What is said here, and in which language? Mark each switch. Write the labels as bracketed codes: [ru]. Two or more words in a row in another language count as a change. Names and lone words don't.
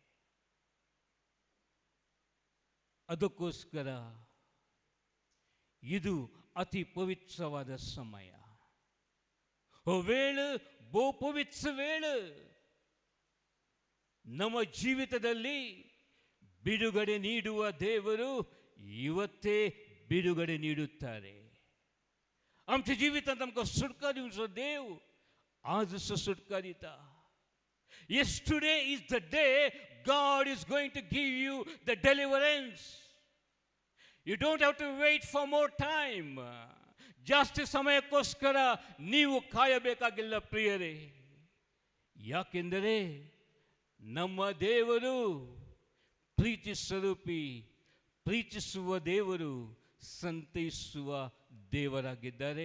[kn] ಅದಕ್ಕೋಸ್ಕರ ಇದು ಅತಿ ಪವಿತ್ರವಾದ ಸಮಯ. ವೇಳೆ ಬಹು ಪವಿತ್ರ ವೇಳೆ. ನಮ್ಮ ಜೀವಿತದಲ್ಲಿ ಬಿಡುಗಡೆ ನೀಡುವ ದೇವರು ಇವತ್ತೇ ಬಿಡುಗಡೆ ನೀಡುತ್ತಾರೆ. [kok] आमच्या जीवितात आमकां सुटका दिवचो देव आज सुटका दिता. [en] Yesterday is the day God is going to give you the deliverance. You don't have to wait for more time. [kn] ಜಾಸ್ತಿ ಸಮಯಕ್ಕೋಸ್ಕರ ನೀವು ಕಾಯಬೇಕಾಗಿಲ್ಲ ಪ್ರಿಯರೇ. ಯಾಕೆಂದರೆ ನಮ್ಮ ದೇವರು ಪ್ರೀತಿ ಸ್ವರೂಪಿ, ಪ್ರೀತಿಸುವ ದೇವರು, ಸಂತೈಸುವ ದೇವರಾಗಿದ್ದಾರೆ.